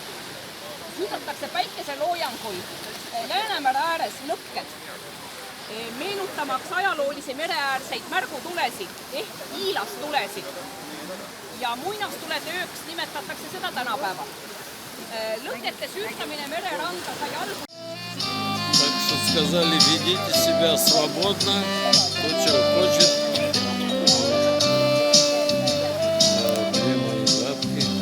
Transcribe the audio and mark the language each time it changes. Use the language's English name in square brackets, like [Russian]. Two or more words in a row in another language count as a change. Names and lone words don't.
[Estonian] Hüüdatakse päikeseloojanguid Läänemere ääres lõkked, meenutamaks ajaloolisi mereäärseid märgutulesid ehk hiilastulesid. Ja muinastulede ööks nimetatakse seda tänapäeval. Lõkkete süütamine mereranda sai alguse. [Russian] Так что сказали, ведите себя свободно, кто чего хочет. Прямые бабки.